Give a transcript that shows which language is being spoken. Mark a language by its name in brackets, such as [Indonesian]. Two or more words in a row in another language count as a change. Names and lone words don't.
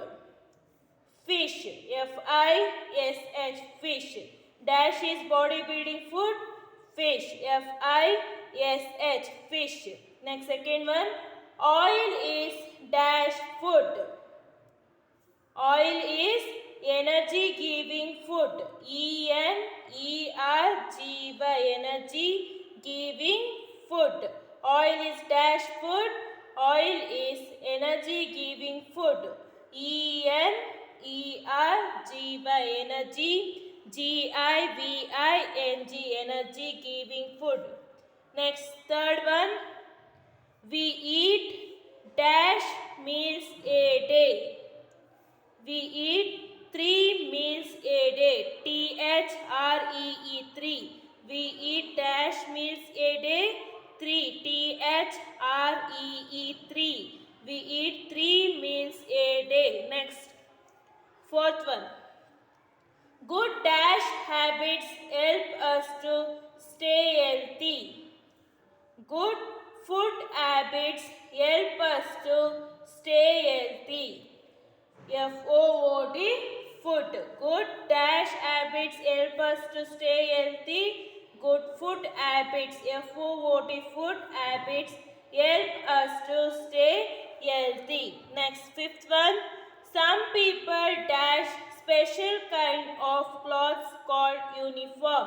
[English] Fish, F-I-S-H, fish. Dash is bodybuilding food. Fish, F-I-S-H, fish. Next, second one. Oil is dash food. Oil is energy giving food. E-N-E-R-G-Y, energy giving food. Oil is dash food. Oil is energy giving food. E-N-E-R-G-Y, energy, G-I-V-I-N-G, energy giving food. Next, third one. We eat dash meals a day. We eat 3 meals a day. T-H-R-E-E, 3. We eat dash meals a day. 3. T-H-R-E-E, 3. We eat 3 meals a day. Next, fourth one. Good dash habits help us to stay healthy. Good food habits help us to stay healthy. F-O-O-D, food. Good dash habits help us to stay healthy. Good food habits, F-O-O-D, food habits help us to stay healthy. Next, fifth one. Some people dash special kind of clothes called uniform.